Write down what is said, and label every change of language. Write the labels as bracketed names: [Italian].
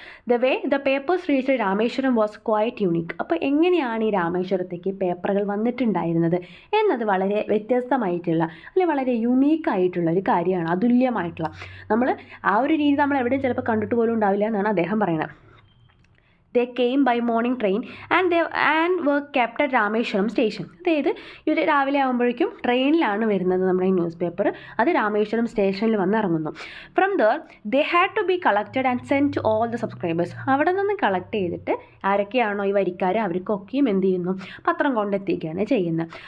[English] The way the papers reach Rameswaram was quite unique. [Malayalam] അപ്പോൾ എങ്ങനെയാണ് ഈ രാമേശ്വരത്തേക്ക് പേപ്പറുകൾ വന്നിട്ടുണ്ടായിരുന്നത് എന്നത് വളരെ വ്യത്യസ്തമായിട്ടുള്ള അല്ലെങ്കിൽ വളരെ യുണീക്കായിട്ടുള്ള ഒരു കാര്യമാണ്, അതുല്യമായിട്ടുള്ള. നമ്മൾ ആ ഒരു രീതി നമ്മൾ എവിടെയും ചിലപ്പോൾ കണ്ടിട്ട് പോലും ഉണ്ടാവില്ല എന്നാണ് അദ്ദേഹം പറയുന്നത്. [English] They came by morning train and were kept at Rameswaram station. [Malayalam] അതായത് ഇവർ രാവിലെ ആകുമ്പോഴേക്കും ട്രെയിനിലാണ് വരുന്നത് നമ്മുടെ ഈ ന്യൂസ് പേപ്പർ. അത് രാമേശ്വരം സ്റ്റേഷനിൽ വന്ന് ഇറങ്ങുന്നു. [English] From there they had to be collected and send to all the subscribers. [Malayalam] അവിടെ നിന്ന് കളക്ട് ചെയ്തിട്ട് ആരൊക്കെയാണോ ഈ വരിക്കാർ അവർക്കൊക്കെയും എന്ത് ചെയ്യുന്നു, പത്രം കൊണ്ടെത്തിക്കുകയാണ് ചെയ്യുന്നത്.